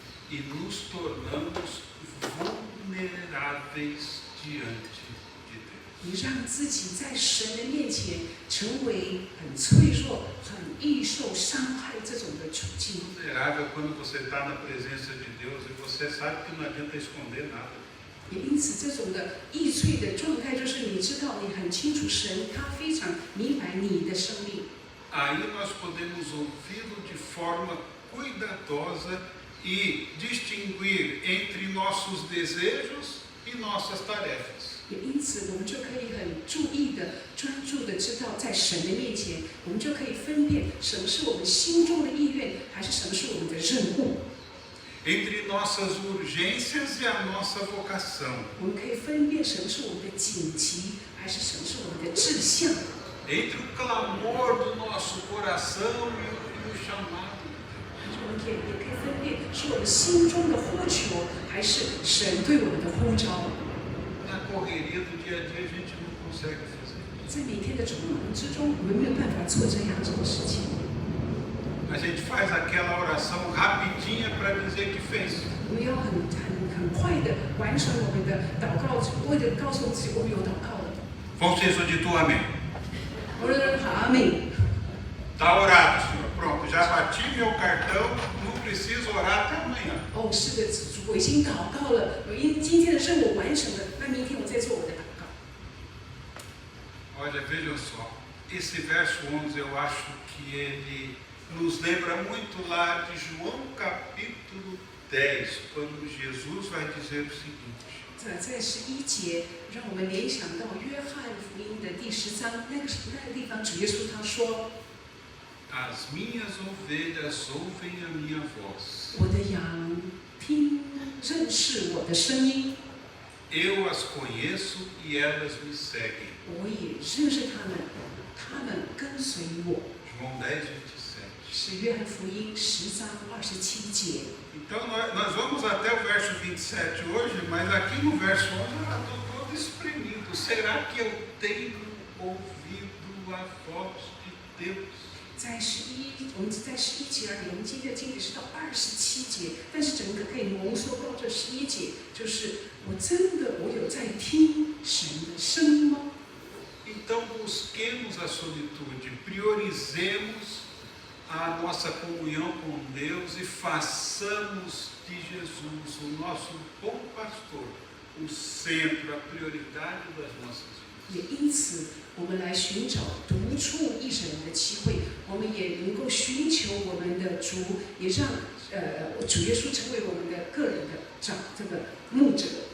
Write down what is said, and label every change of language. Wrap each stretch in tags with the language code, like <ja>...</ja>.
<pt>E nos tornamos vulneráveis diante de Deus.</pt> <zh>你让自己在神的面前成为很脆弱、很易受伤害这种的处境。</zh> <pt>Vulnerável quando você está na presença de Deus e você sabe que não adianta esconder nada.</pt> <zh>也因此，这种的易脆的状态，就是你知道，你很清楚神，他非常明白你的生命。</zh> <pt>Aí nós podemos ouvi-lo de forma cuidadosa e distinguir entre nossos desejos e nossas tarefas.</pt> <zh>也因此，我们就可以很注意的、专注的知道，在神的面前，我们就可以分辨什么是我们心中的意愿，还是什么是我们的任务。</zh> <pt>Entre nossas urgências e a nossa vocação.</pt> <zh>我们可以分辨什么是我们的紧急，还是什么是我们的志向。</zh> <pt>Entre o clamor do nosso coração e o chamado.</pt> <zh>我们也可以分辨是我们心中的呼求，还是神对我们的呼召。</zh> <pt>Na correria do dia a dia a gente não consegue fazer.</pt> <zh>在每天的匆忙之中，我们没有办法做这样子的事情。</zh> <pt>A gente faz aquela oração rapidinha para dizer que fez.</pt> <zh>我们要很快的完成我们的祷告，为了告诉自己我们有祷告了。</zh> <pt>Vamos ter isso dito amém.</pt> <zh>我说好，阿妹。</zh> <pt>Está orado, Senhor. Pronto, já bati meu cartão, não preciso orar até amanhã.</pt> <zh>哦，是的，主，我已经祷告了，我今天的任务完成了，那明天我再做我的祷告。</zh> <pt>Olha, vejam só. Esse verso 11 eu acho que ele nos lembra muito lá de João capítulo 10, quando Jesus vai dizer o seguinte.</pt> <zh>在11节，让我们联想到约翰福音的第10章，那个地方，主耶稣他说</zh> <pt>As minhas ovelhas ouvem a minha voz.：“</pt> <zh>我的羊认识我的声音，</zh> <pt>Eu as conheço e elas me seguem.”</pt> <zh>我也认识他们，他们跟随我。”</zh> <pt>João 10, 27.</pt> <zh>是约翰福音10章27节。</zh> <pt>Então nós vamos até o verso 27 hoje, mas aqui no verso 11 eu já estou todo espremido. Será que eu tenho ouvido a voz de Deus?</pt> <zh>在11 我们只在11节而已，我们今天的经历是到27节，但是整个可以浓缩到这11节，就是我真的有在听神的声音吗？</zh> <pt>Então busquemos a solitude, priorizemos a nossa comunhão com Deus e façamos de Jesus, o nosso bom pastor, o centro, a prioridade das nossas vidas.</pt> <zh>也因此，我们来寻找独处一人的机会，我们也能够寻求我们的主，也让主耶稣成为我们的个人的这个牧者。</zh>